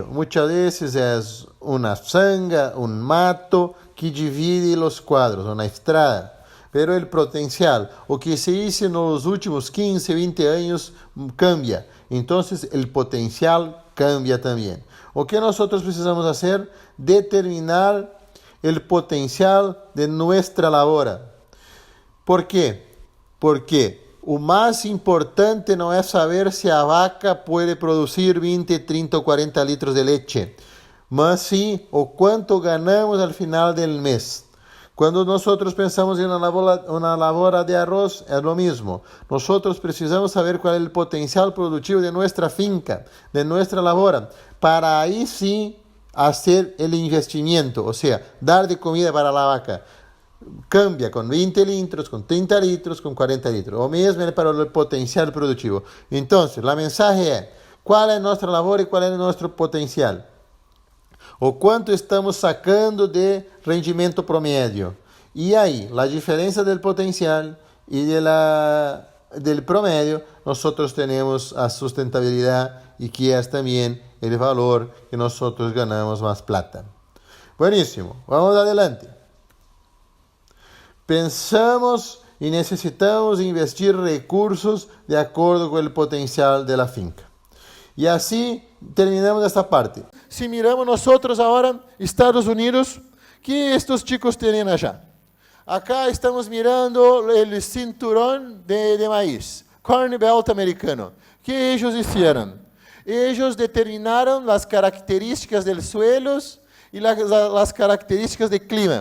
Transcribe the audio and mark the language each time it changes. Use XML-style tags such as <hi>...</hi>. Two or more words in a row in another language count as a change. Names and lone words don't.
<es>Muchas veces es una zanja, un mato que divide los cuadros, una estrada. Pero el potencial,</es> <pt>o que</pt> <es>se hizo en los últimos 15, 20 años, cambia. Entonces el potencial cambia también.</es> <pt>O que</pt> <es>nosotros precisamos hacer? Determinar el potencial de nuestra lavoura.</es> <pt>¿Por quê? Porque o mais importante não é saber se a vaca pode produzir 20, 30 ou 40 litros de leite, mas sim o quanto ganhamos</pt> <es>al final del mês.</es> <pt>Quando nós pensamos em uma lavoura de arroz, é o mesmo. Nós precisamos saber qual é o potencial produtivo de nossa finca, de nossa lavoura, para aí sim fazer o investimento, ou seja, dar de comida para a vaca.</pt> <es>Cambia con 20 litros, con 30 litros, con 40 litros.</es> <pt>O mesmo é para o potencial produtivo. Então, a mensagem é: qual é nossa lavoura e qual é nosso potencial? O quanto estamos sacando de rendimento promédio. E aí, a diferença do potencial e del promédio, nós temos a sustentabilidade e que é também o valor que nós ganhamos mais plata.</pt> <es>Bueníssimo, vamos adelante.</es> <pt>Pensamos e necessitamos investir recursos de acordo com o potencial da finca. E assim terminamos esta parte.</pt> <es>Si miramos nosotros ahora, Estados Unidos, ¿qué estos chicos tienen allá? Acá estamos mirando el cinturón de maíz,</es> <en>Corn Belt</en> <es>americano. ¿Qué ellos hicieron? Ellos determinaron las características del suelo y las características del clima.</es>